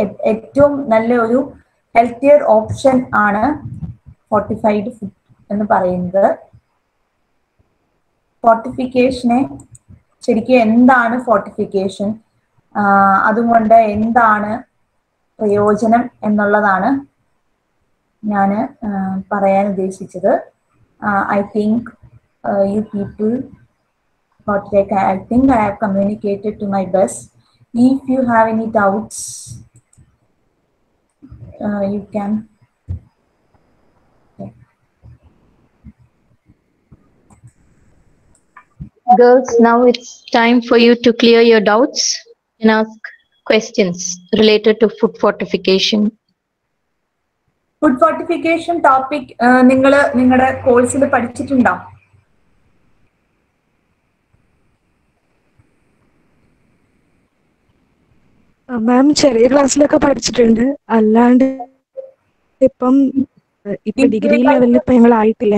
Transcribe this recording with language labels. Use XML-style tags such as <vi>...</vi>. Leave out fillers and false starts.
<ml>ഏറ്റവും നല്ല ഒരു ഹെൽത്തിയർ ഓപ്ഷൻ ആണ് ഫോർട്ടിഫൈഡ് ഫുഡ് എന്ന് പറയുന്നത്. ഫോർട്ടിഫിക്കേഷനെ ശരിക്കും എന്താണ് ഫോർട്ടിഫിക്കേഷൻ, അതുകൊണ്ട് എന്താണ് പ്രയോജനം എന്നുള്ളതാണ് ഞാൻ പറയാൻ ഉദ്ദേശിച്ചത്.</ml> <en>I think you people I think I have communicated to my best. If you have any doubts, you can. Girls, now it's time for you to clear your doubts and ask questions related to food fortification.</en> <ml>Food fortification topic നിങ്ങൾ നിങ്ങളുടെ കോഴ്സിൽ പഠിച്ചിട്ടുണ്ടോ? മാം ചെറിയ ക്ലാസ്സിലൊക്കെ പഠിച്ചിട്ടുണ്ട്, അല്ലാണ്ട് ഇപ്പൊ degree ലെവലിൽ ഇപ്പൊ ഞങ്ങൾ ആയിട്ടില്ല.</ml>